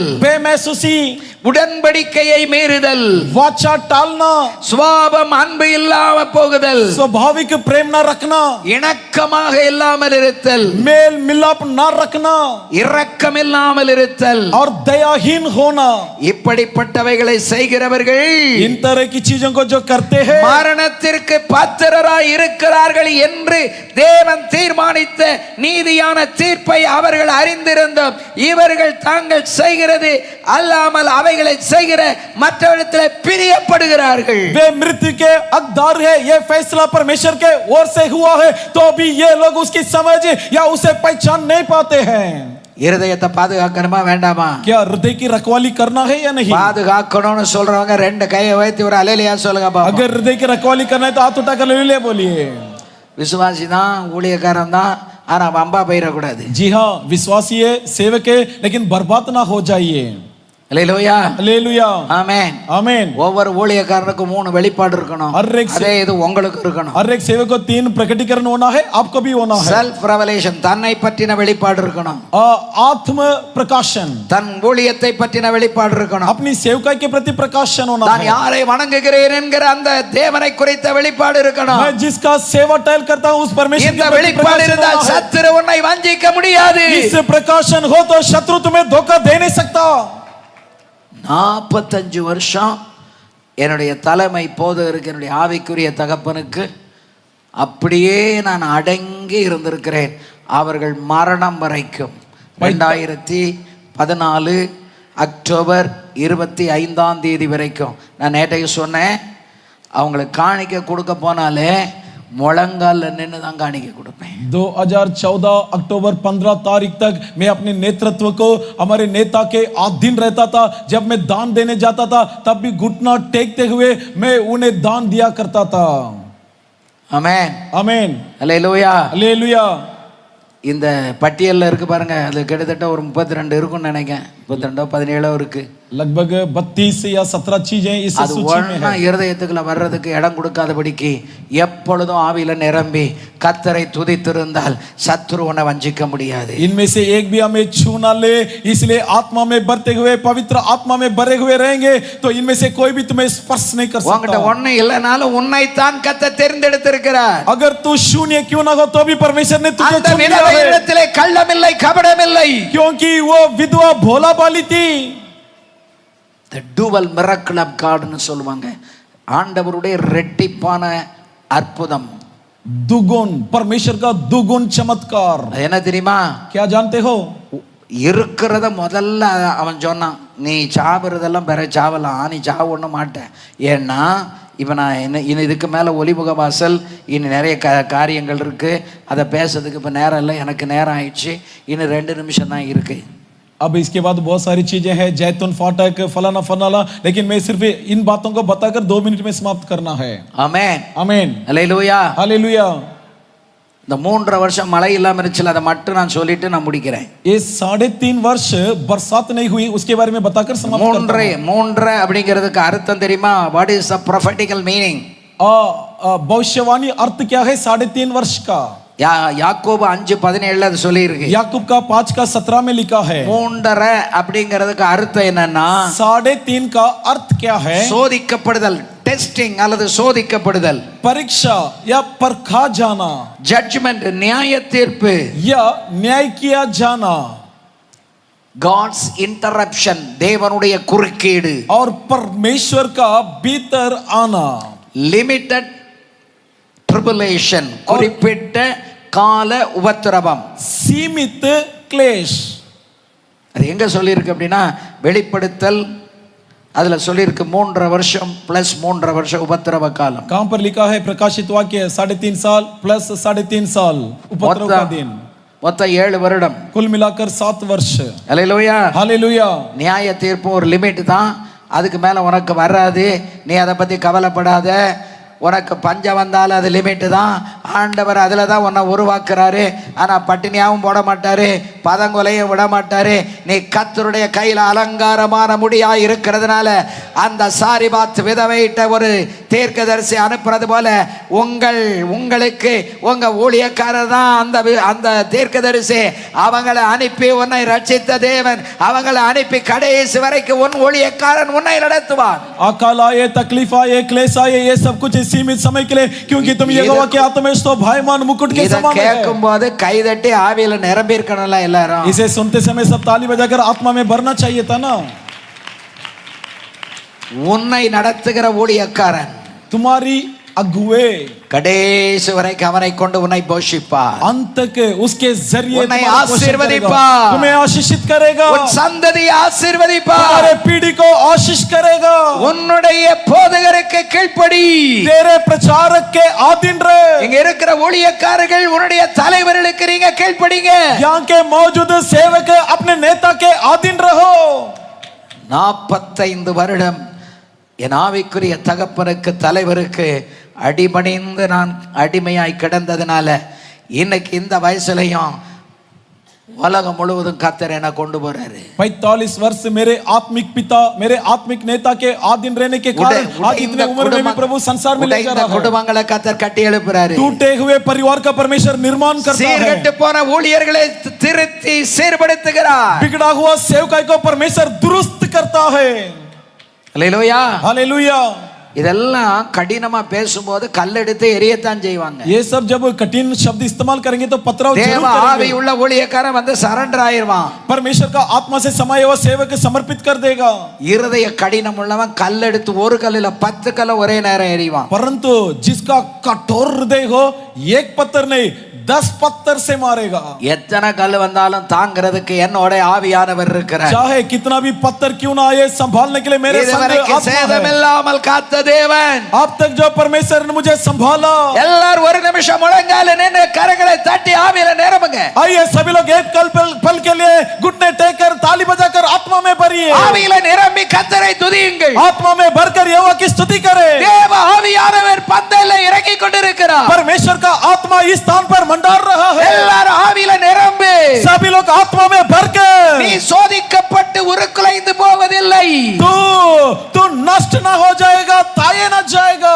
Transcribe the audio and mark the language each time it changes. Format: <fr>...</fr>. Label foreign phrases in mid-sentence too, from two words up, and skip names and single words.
<hi>बेमहसूसी,</hi> <ta>உடன்படிக்கையை மீறுதல்,</ta> <hi>वाचा टालना,</hi> <ta>சுபாவம் அன்பு இல்லாம போகுதல்,</ta> <hi>स्वाभाविक प्रेम न रखना,</hi> <ta>இணக்கமாக இல்லாமல் இருத்தல்,</ta> <hi>मेल मिलाप न रखना,</hi> <ta>இரக்கம் இல்லாமல் இருத்தல்,</ta> <hi>और दयाहीन होना.</hi> <ta>இப்படிப்பட்டவைகளை செய்கிறவர்கள்</ta> <hi>इन तरह की चीजों को जो करते हैं</hi> <ta>மரணத்திற்கு பாத்திரராய் இருக்கிறார்கள் என்று தேவன் தீர்மானித்த நீதியான தீர்ப்பை அவர்கள் அறிந்திருந்தும் இவர்கள் தாங்கள் செய்கிறது அல்லாமல் அவைகளை செய்கிற மற்றவரிடத்தில் பிரியப்படுகிறார்கள்.</ta> <hi>वे मृत्यु के हकदार है. ये फैसला परमेश्वर के ओर से हुआ है तो भी ये लोग उसकी समझ या उसे पहचान नहीं पाते हैं.</hi> <ta>இருதயத்தை பாதுகாக்கணுமா வேண்டாமா?</ta> <hi>क्या हृदय की रखवाली करना है या नहीं?</hi> <ta>பாதுகாக்கணும்னு சொல்றவங்க ரெண்டு கையை வைத்து ஒரு அலேலியா சொல்லுங்க பாப்போம்.</ta> <hi>अगर हृदय की रखवाली करना है तो हाथ उठाकर ले बोलिए.</hi> <ta>விசுவாசி தான், ஊழியக்காரன் தான், ஆனா வம்பா போயிடக்கூடாது.</ta> <hi>जी हाँ, विश्वासी है, सेवक है, लेकिन बर्बाद ना हो जाइए.</hi> <ta>அல்லேலூயா,</ta> <hi>हालेलुया,</hi> <ta>ஆமென்,</ta> <hi>आमीन.</hi> <ta>ஒவ்வொரு ஊழியக்காரனுக்கும் 3 வெளிப்பாடு இருக்கணும்.</ta> <hi>हर एक</hi> <ta>அதே இது உங்களுக்கு இருக்கணும்.</ta> <hi>हर एक सेवक को 3 प्रकटीकरण होना है, आपको भी होना है.</hi> <en>self revelation,</en> <ta>தன்னை பற்றின வெளிப்பாடு இருக்கணும்.</ta> <hi>आत्म प्रकाशन,</hi> <ta>தன் ஊழியத்தை பற்றின வெளிப்பாடு இருக்கணும்.</ta> <hi>अपनी सेवकाई के प्रति प्रकाशन होना</hi> <ta>நான்</ta> <hi>है.</hi> <ta>யாரை வணங்குகிறேன் என்கிற அந்த தேவனை குறித்த வெளிப்பாடு இருக்கணும்.</ta> <hi>मैं जिसका सेवा टहल करता हूँ उस परमेश्वर</hi> <ta>இந்த</ta> <hi>के प्रति</hi> <ta>வெளிப்பாடு</ta> <hi>प्रकाशन</hi> <ta>இருந்தால்</ta> <hi>होना है.</hi> <ta>சத்துரு உன்னை வஞ்சிக்க முடியாது.</ta> <hi>इस प्रकाशन हो तो शत्रु तुम्हें धोखा दे नहीं सकता.</hi> <ta>45 வருஷம் என்னுடைய தலைமை போதகருக்கு, என்னுடைய ஆவிக்குரிய தகப்பனுக்கு அப்படியே நான் அடங்கி இருந்திருக்கிறேன். அவர்கள் மரணம் வரைக்கும் 2014 அக்டோபர் 25 வரைக்கும். நான் நேற்றைக்கு சொன்னேன், அவங்களுக்கு காணிக்க கொடுக்க போனாலே முழங்கால நின்று தான் காணிக்க கொடுப்பேன்.</ta> <hi>2014 अक्टूबर 15 तारीख तक मैं अपने नेतृत्व को हमारे नेता के अधीन रहता था. जब मैं दान देने जाता था तब भी घुटना टेकते हुए मैं उन्हें दान दिया करता था.</hi> <ta>ஆமென்,</ta> <hi>आमीन,</hi> <ta>அல்லேலூயா.</ta> <hi>हालेलुया.</hi> <ta>இந்த பட்டியலில் இருக்கு பாருங்க, அது கிட்டத்தட்ட ஒரு 32 இருக்கும்னு நினைக்கிறேன். 32 17 இருக்கு.</ta> <hi>लगभग 32 या 17 चीजें इस</hi> <ta>அது</ta> <hi>सूची में</hi> <ta>ஒண்ணா</ta> <hi>है.</hi> <ta>இருதயத்துக்குள்ள வர்றதுக்கு இடம் கொடுக்காதபடிக்கு எப்பொழுதும் ஆவியில நிரம்பி கர்த்தரை துதித்திருந்தால் சத்துரு உன்னை வஞ்சிக்க முடியாது.</ta> <hi>इनमें से एक भी हमें छू ना ले, इसलिए आत्मा में भरते हुए, पवित्र आत्मा में भरे हुए रहेंगे तो इनमें से कोई भी तुम्हें स्पर्श नहीं कर</hi> <ta>உன்கிட்ட</ta> <hi>सकता.</hi> <ta>ஒண்ணு இல்லைனாலும் உன்னை தான் கர்த்தர் தேர்ந்தெடுத்திருக்கிறார்.</ta> <hi>अगर तू शून्य क्यों ना हो तो भी परमेश्वर ने तुझे</hi> <ta>அந்த</ta> <hi>चुन लिया है.</hi> <ta>விதவையிடத்திலே கள்ளமில்லை, கபடமில்லை.</ta> <hi>क्योंकि वो विधवा भोला बाली थी.</hi> <en>The dual miracle of God</en> <ta>ன்னு சொல்லுவாங்க. ஆண்டவருடைய ரெட்டிப்பான அற்புதம்.</ta> <hi>दुगुन, परमेश्वर का दुगुन चमत्कार.</hi> <ta>அது என்ன தெரியுமா?</ta> <hi>क्या जानते हो?</hi> <ta>இருக்கிறத முதல்ல அவன் சொன்னான், நீ சாவுறதெல்லாம் பிற சாவலாம், நீ சாவ ஒன்றும் மாட்டேன். ஏன்னா இப்போ நான் இன்னும் இதுக்கு மேலே ஒலிமுக வாசல் இன்னும் நிறைய காரியங்கள் இருக்குது, அதை பேசுறதுக்கு இப்போ நேரம் இல்லை, எனக்கு நேரம் ஆயிடுச்சு, இன்னும் 2 நிமிஷம் தான் இருக்குது.</ta> <hi>अब इसके बाद बहुत सारी चीजें हैं, जैतून फाटक फलाना फलाना, लेकिन मैं सिर्फ इन बातों को बताकर 2 मिनट में समाप्त करना है.</hi> <ta>ஆமென்,</ta> <hi>आमीन,</hi> <ta>அல்லேலூயா.</ta> <hi>हालेलुया.</hi> <ta>இந்த 3.5 வருஷம் மழை இல்லாமல் இருந்துச்சு, அதை மட்டும் நான் சொல்லிட்டு நான் முடிக்கிறேன்.</ta> <hi>ये 3.5 वर्ष बरसात नहीं हुई, उसके बारे में बताकर समाप्त करता हूं.</hi> <ta>3 அப்படிங்கிறதுக்கு அர்த்தம் தெரியுமா?</ta> <en>What is the prophetical meaning?</en> <hi>भविष्यवाणी अर्थ क्या है 3.5 वर्ष का?</hi> <ta>யாக்கோபு 5:17 அது சொல்லி இருக்கு.</ta> <hi>याकूब का 5 का 17 में लिखा है.</hi> <ta>3.5 அப்படிங்கிறதுக்கு அர்த்தம் என்னன்னா</ta> <hi>3.5 का अर्थ क्या है?</hi> <ta>சோதிக்கப்படுதல், டெஸ்டிங் அல்லது சோதிக்கப்படுதல்,</ta> <hi>परीक्षा या परखा जाना,</hi> <ta>ஜட்ஜ்மெண்ட் நியாய தீர்ப்பு,</ta> <hi>या न्याय किया जाना,</hi> <en>God's interruption</en> <ta>தேவனுடைய குறுக்கீடு,</ta> <hi>और परमेश्वर का भीतर आना,</hi> <en>limited tribulation</en> <ta>குறிப்பிட்ட கால உபத்திரவம்,</ta> <hi>सीमित क्लेश.</hi> <ta>அது எங்க சொல்லியிருக்கு அப்படின்னா வெளிப்படுத்தல் அதுல சொல்லியிருக்கு 3.5 வருஷம் பிளஸ் 3.5 வருஷம் உபத்திரவ காலம்.</ta> <hi>कहां पर लिखा है? प्रकाशित वाक्य 3.5 साल प्लस 3.5 साल उपद्रव का दिन,</hi> <ta>மொத்தம் 7 வருடம்.</ta> <hi>कुल मिलाकर 7 वर्ष.</hi> <ta>அல்லேலூயா.</ta> <hi>हालेलुया.</hi> <ta>நியாய தீர்ப்பு ஒரு லிமிட் தான், அதுக்கு மேல உனக்கு வராது, நீ அதை பத்தி கவலைப்படாத. உனக்கு பஞ்சம் வந்தாலும் அது லிமிட்டு தான். ஆண்டவர் அதில் தான் உன்னை உருவாக்குறாரு. ஆனால் பட்டினியாகவும் போட மாட்டாரு, பதங்கொலையும் விட மாட்டாரு. நீ கர்த்தருடைய கையில் அலங்காரமான முடியா இருக்கிறதுனால அந்த சாரிபாத் விதவையிட்ட ஒரு தீர்க்கதரிசி அனுப்புறது போல உங்களுக்கு உங்க ஊழியக்காரர் தான் அந்த தீர்க்கதரிசி. அவங்களை அனுப்பி உன்னை ரட்சித்த தேவன், அவங்களை அனுப்பி கடைசி வரைக்கும் உன் ஊழியக்காரன் உன்னை நடத்துவார்.</ta> <hi>अकाल आए, तकलीफ आए, क्लेश आए, ये सब कुछ सीमित समय के लिए, क्योंकि तुम यहोवा के हाथ में तो भाईमान मुकुट के समान है.</hi> <ta>கேட்கும் போது கைதட்டி ஆவியில நிரம்பி இருக்கணும்ல எல்லாரும்.</ta> <hi>इसे सुनते समय सब ताली बजाकर आत्मा में भरना चाहिए था ना.</hi> <ta>உன்னை நடத்துகிற ஊழியக்காரன்</ta> <hi>तुम्हारी अगुवे</hi> <ta>கடைசி வரைக்கும் அவனை கொண்டு உன்னை போஷிப்பார்,</ta> <hi>अंत के उसके जरिए उन्हें तुम्हारा पोषण आशीर्वदिपार, करेगा, तुम्हें आशीषित करेगा,</hi> <ta>உன் சந்ததியை ஆசீர்வதிப்பார்,</ta> <hi>तुम्हारे पीढ़ी को आशीष करेगा.</hi> <ta>உன்னுடைய போதகருக்கு கீழ்ப்படி,</ta> <hi>तेरे प्रचारक के अधीन रहे.</hi> <ta>இங்க இருக்கிற ஊழியக்காரர்கள் உன்னுடைய தலைவர்களுக்கு நீங்க கீழ்ப்படிங்க.</ta> <hi>यहाँ के मौजूद सेवक अपने नेता के अधीन रहो.</hi> <ta>45 வருடம் என் ஆவிக்குரிய தகப்பனுக்கு தலைவருக்கு அடிபணிந்து நான் அடிமையாய் கிடந்ததுனால இன்னைக்கு இந்த வயசுலையும் உலகம் முழுவதும் கர்த்தர் என்ன கொண்டு போறாரு.</ta> <hi>45 वर्ष मेरे आत्मिक पिता, मेरे आत्मिक नेता के अधीन रहने के कारण आज इतने उम्र में भी प्रभु संसार में लेकर आ रहा है.</hi> <ta>குடும்பங்களை கர்த்தர் கட்டி எழுப்புறாரு.</ta> <hi>टूटे हुए परिवार का परमेश्वर निर्माण करता है.</hi> <ta>சீர்கெட்டு போன ஊழியர்களை திருத்தி சீர்படுத்துகிறார்.</ta> <hi>बिगड़ा हुआ सेवकाई को परमेश्वर दुरुस्त करता है.</hi> <ta>அல்லேலூயா.</ta> <hi>हालेलुया.</hi> <ta>இதெல்லாம் கடினமா பேசும்போது கல்லெடுத்து எரியத்தான் செய்வாங்க.</ta> <hi>ये सब जब कठिन शब्द इस्तेमाल करेंगे तो पथराव</hi> <ta>தேவ</ta> <hi>जरूर</hi> <ta>ஆவி</ta> <hi>करेंगे।</hi> <ta>உள்ள ஊழியக்காரன் வந்து சரண்டர் ஆயிருவான்.</ta> <hi>परमेश्वर का आत्मा से समाये हुआ सेवक समर्पित कर देगा।</hi> <ta>இருதய கடினம் உள்ளவன் கல்லெடுத்து ஒரு கல்லுல 10 கல்ல ஒரே நேரம் எறிவான்.</ta> <hi>परंतु जिसका कठोर हृदय हो एक पत्थर नहीं 10 पत्थर से मारेगा।</hi> <ta>எத்தனை கல் வந்தாலும் தாங்கிறதுக்கு என்னோட ஆவியானவர் இருக்கிறார்.</ta> <hi>चाहे कितना भी पत्थर क्यों ना आए संभालने के लिए मेरे संग</hi> <ta>இதுவரைக்கும்</ta> <hi>आत्मा है।</hi> <ta>சேதமில்லாமல் காத்த தேவன்</ta> <hi>अब तक जो परमेश्वर ने मुझे संभाला।</hi> <ta>எல்லாரும் ஒரு நிமிஷம் முழங்கால நின்னு கரங்களை தட்டி ஆவியில நிரம்புங்க.</ta> <hi>आइए सभी लोग एक पल के लिए घुटने टेक कर ताली बजाकर आत्मा में भरिए।</hi> <ta>ஆவியில நிரம்பி கர்த்தரை துதியுங்கள்.</ta> <hi>आत्मा में भरकर यहोवा की स्तुति करें।</hi> <ta>தேவ ஆவியானவர் பந்தல்ல இறங்கி கொண்டிருக்கிறார்.</ta> <hi>परमेश्वर का आत्मा इस स्थान पर मंडार रहा है।</hi> <ta>எல்லாரும் ஆவியில நிரம்பு.</ta> <hi>सभी लोग आत्मा में भरकर</hi> <ta>நீ சோதிக்கப்பட்டு உருக்குலைந்து போவதில்லை.</ta> <hi>तू नष्ट ना हो जाएगा, ताये ना जाएगा।</hi>